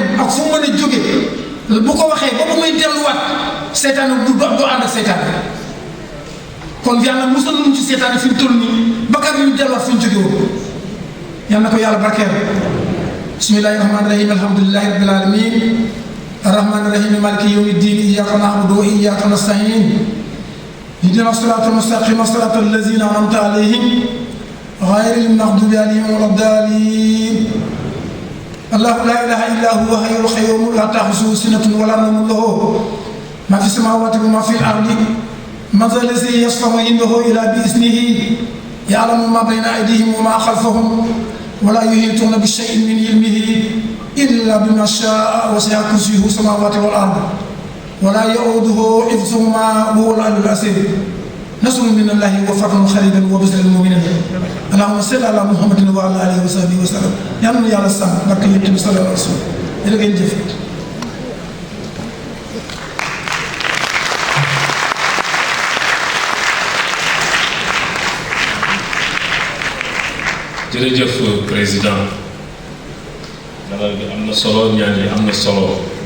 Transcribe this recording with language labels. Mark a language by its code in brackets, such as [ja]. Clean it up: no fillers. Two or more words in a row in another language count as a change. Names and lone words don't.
[wo] ak fu mu mën a jóge bu ko waxee ba muy delluwaat seytaane du ànd ak seytaane kon yàlla musal nañu ci seytaane fi mu toll nii ba kar ñu delluwaat fi ñu jóge woon yal na ko yàlla barkeel [ar] بسم الله الرحمن الرحيم الحمد لله رب العالمين الرحمن الرحيم مالك يوم الدين إياك نعبد وإياك نستعين اهدنا الصراط المستقيم صراط الذين أنعمت عليهم غير المغضوب عليهم ولا الضالين الله لا إله إلا هو الحي القيوم لا تأخذه سنة ولا نوم له ما في السماوات وما في الأرض من ذا الذي يشفع عنده إلا بإذنه يعلم ما بين أيديهم وما خلفهم ولا يحيطون بشيء من علمه إلا بما شاء وسع كرسيه السماوات والأرض ولا يؤوده حفظهما وهو العلي العظيم نصر من الله وفتح قريب وبشر المؤمنين اللهم صل على محمد وعلى آله وصحبه وسلم [wo] yal na yàlla sàmm barke yonent bi [ar] صلى الله عليه وسلم [wo] jërë ngeen jëf. jërëjëf président dalal bi am na solo ñaan yi am na solo